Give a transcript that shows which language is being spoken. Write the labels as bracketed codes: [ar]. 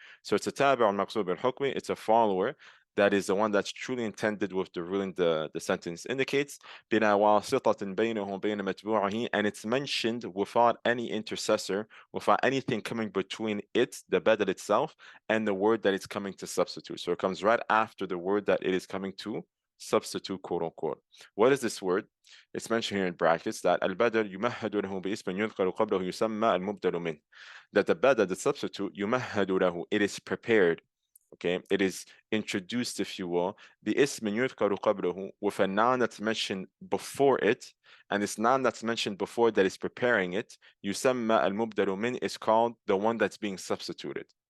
[en] So it's a tabi' on maqsood bin hukmi, it's a follower that is the one that's truly intended with the ruling the sentence indicates, [ar] بلا واسطة بينه وبين متبوعه, [en] and it's mentioned without any intercessor, without anything coming between it, the badal itself, and the word that it's coming to substitute. So it comes right after the word that it is coming to substitute, quote unquote. What is this word? It's mentioned here in brackets that [ar] al-badal يمهد له باسم يذكر قبله يسمى المبدل منه. [en] That the badal, the substitute, [ar] يمهد له, [en] it is prepared. Okay, it is introduced, if you will, [ar] باسم يذكر قبله, [en] with a noun that's mentioned before it, and this noun that's mentioned before that is preparing it, [ar] يسمى المبدل منه, [en] is called the one that's being substituted.